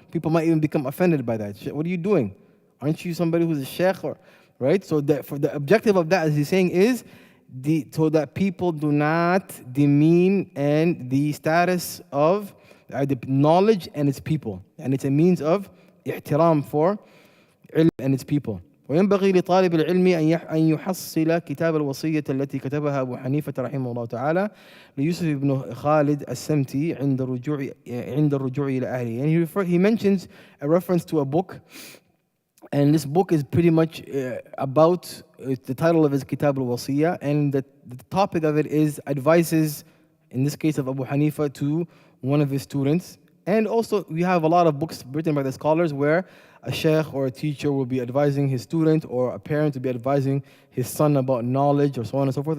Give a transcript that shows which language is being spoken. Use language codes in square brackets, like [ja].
[en] People might even become offended by that. What are you doing? Aren't you somebody who's a sheikh? Right? So for the objective of that, as he's saying, is so that people do not demean and the status of the knowledge and its people. And it's a means of ihtiram for ilm and its people. [ar] وينبغي لطالب العلم أن يحصل كتاب الوصية التي كتبها أبو حنيفة رحمه الله تعالى ليوسف بن خالد السمتي عند الرجوع إلى أهله. [en] And he mentions a reference to a book, and this book is pretty much about the title of his Kitab al-Wasiyya, and the topic of it is advices, in this case of Abu Hanifa, to one of his students. And also we have a lot of books written by the scholars where a sheikh or a teacher will be advising his student, or a parent will be advising his son about knowledge, or so on and so forth.